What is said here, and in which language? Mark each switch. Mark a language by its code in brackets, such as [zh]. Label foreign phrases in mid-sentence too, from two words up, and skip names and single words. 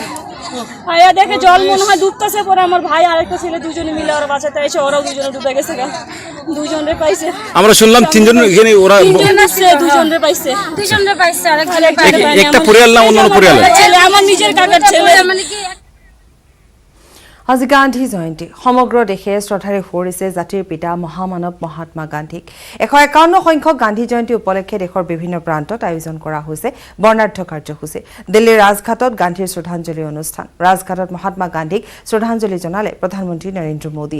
[bn] আয়া দেখে জল মনে হয় ডুবতেছে, পরে আমার ভাই আরেকটা ছেলে দুজনে মিলে ওরা বাঁচাতে এসে ওরাও দুজনে ডুবে গেছে। দুজনে পাইছে, আমরা শুনলাম 3জন এখানে, ওরা 3জন আছে, দুজনে পাইছে, একটা পরিয়াল না অন্য পরিয়াল? ছেলে আমার নিজের কাকার ছেলে। [as] আজি গান্ধী জয়ন্তী। সমগ্ৰ দেশে শ্ৰদ্ধাৰে সুঁৱৰিছে জাতিৰ পিতা মহামানৱ মহাত্মা গান্ধীক। 151 সংখ্যক গান্ধী জয়ন্তী উপলক্ষে দেশৰ বিভিন্ন প্ৰান্তত আয়োজন কৰা হৈছে বৰ্ণাঢ্য কাৰ্যসূচী। দিল্লীৰ ৰাজঘাটত গান্ধীৰ শ্ৰদ্ধাঞ্জলি অনুষ্ঠান। ৰাজঘাটত মহাত্মা গান্ধীক শ্ৰদ্ধাঞ্জলি জনালে প্ৰধানমন্ত্ৰী নৰেন্দ্ৰ মোদীয়ে।